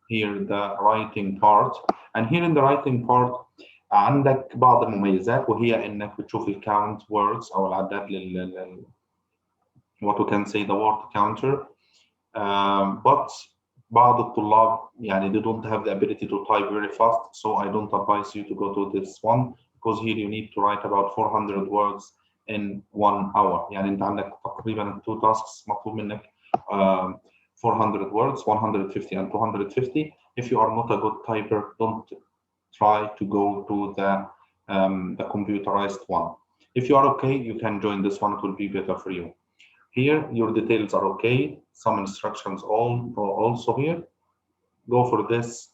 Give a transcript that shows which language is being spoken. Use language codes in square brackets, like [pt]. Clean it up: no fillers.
[en] Here the writing part, and here in the writing part [ar] عندك بعض المميزات، وهي انك بتشوف الكاونت [en] words [ar] او العداد [en] what we can say the word counter. But [ar] بعض الطلاب يعني [en] they don't have the ability to type very fast, so I don't advise you to go to this one, because here you need to write about 400 words in 1 hour. [ar] يعني انت عندك تقريبا 2 tasks مطلوب منك 400 words, 150 and 250. [en] If you are not a good typer, don't try to go to the computerized one. If you are okay, you can join this one. It will be better for you. Here, your details are okay. Some instructions also here. Go for this.